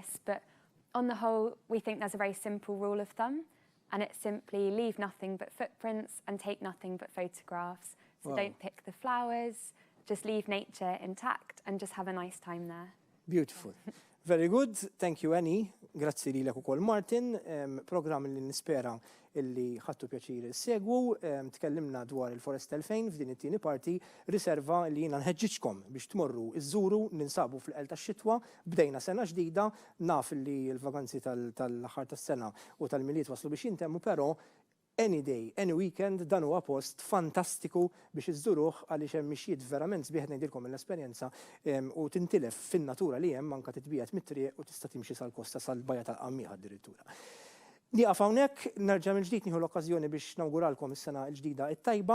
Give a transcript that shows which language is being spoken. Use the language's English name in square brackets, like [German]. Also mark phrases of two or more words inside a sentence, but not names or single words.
[English] But on the whole, we think there's a very simple rule of thumb, and it's simply leave nothing but footprints and take nothing but photographs. So don't pick the flowers, just leave nature intact and just have a nice time there. Beautiful. Very good. Thank you, Annie. [Maltese] Grazzi lilek ukoll Martin. Programm li nispera illi ħadtu pjaċir segwu. Tkellimna dwar il-Foresta 2000 f'din it-tieni parti, riserva li jiena nħeġġiġkom biex tmorru iżżuru, ninsabu fl-qel tax-xitwa, bdejna sena ġdida, naf li l-vaganzi tal-aħħar tas-sena u tal-miliet waslu biex jintemmu, però [English] any day, any weekend, [Maltese] dan huwa post fantastiku biex iżżuruh għaliex hemm mixjiet verament sbieħed ngħidilkom l-esperjenza u tintilef fin-natura li hemm anke titbiegħed mit-triq u tista' timxi sal-kosta sal-bajja tal-qammieħ addirittura. Nieqaf hawnhekk, nerġa' mill-ġdid nieħu l-okkażjoni biex nawguralkom is-sena l-ġdida t-tajba.